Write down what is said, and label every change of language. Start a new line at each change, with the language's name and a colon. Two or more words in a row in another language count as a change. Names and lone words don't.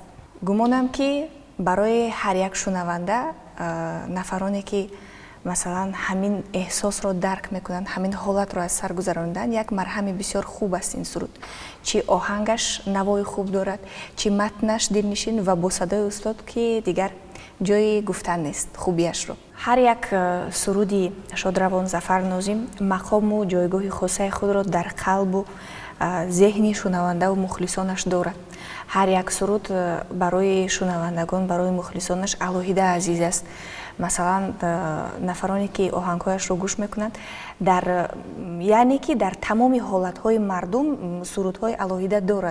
Persian: گمانم که برای هر یک شنونده، نفرانی که مثلا همین احساس رو درک میکنن، همین حالت رو از سر گذراندن، یک مرهم بسیار خوب است این سرود. چی آهنگش نوای خوب دارد، چی متنش دلنشین و با صدای استاد که دیگر جای گفتن نیست خوبیش رو. هر یک سرودی شادروان ظفر ناظم مقام و جایگاه خاصه خود را در قلب و
Tajik: зеҳни шунаванда ва мухлисонаш дорад. ҳар як суруд барои шунавандагон, барои мухлисонаш алоҳида азиз аст. масалан нафароне ки оҳангҳояшро гӯш мекунанд, яъне ки дар тамоми ҳолатҳои мардум сурудҳои алоҳида дорад.